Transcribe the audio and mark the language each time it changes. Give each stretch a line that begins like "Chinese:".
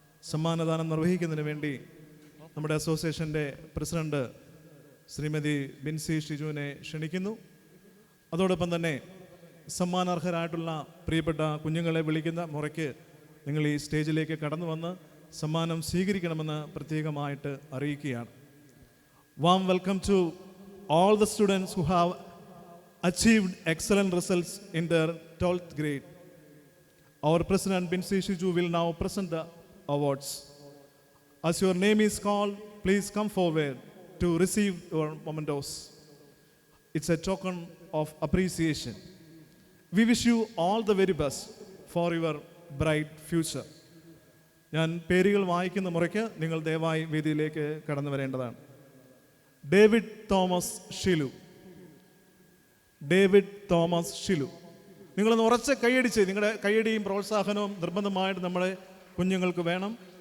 Malayalam: സമ്മാനദാനം നിർവഹിക്കുന്നതിന് വേണ്ടി നമ്മുടെ അസോസിയേഷൻ്റെ പ്രസിഡന്റ് ശ്രീമതി ബിൻസി ഷിജുവിനെ ക്ഷണിക്കുന്നു. അതോടൊപ്പം തന്നെ സമ്മാനാർഹരായിട്ടുള്ള പ്രിയപ്പെട്ട കുഞ്ഞുങ്ങളെ വിളിക്കുന്ന മുറയ്ക്ക് നിങ്ങൾ ഈ സ്റ്റേജിലേക്ക് കടന്നു വന്ന് സമ്മാനം സ്വീകരിക്കണമെന്ന് പ്രത്യേകമായിട്ട് അറിയിക്കുകയാണ്.
English: Warm welcome to all the students who have achieved excellent results in their 12th grade. Our President Binsi Shiju will now present the awards. As your name is called, please come forward to receive your mementos. It's a token of appreciation. We wish you all the very best for your bright future.
Malayalam: ഞാൻ പേരുകൾ വായിക്കുന്ന മുറയ്ക്ക് നിങ്ങൾ ദയവായി വേദിയിലേക്ക് കടന്നു വരേണ്ടതാണ്. David Thomas Shilu. David Thomas Shilu. നിങ്ങളൊന്ന് ഉറച്ച് കൈയടിച്ച്, നിങ്ങളുടെ കൈയടിയും പ്രോത്സാഹനവും നിർബന്ധമായിട്ട് നമ്മുടെ കുഞ്ഞുങ്ങൾക്ക് വേണം.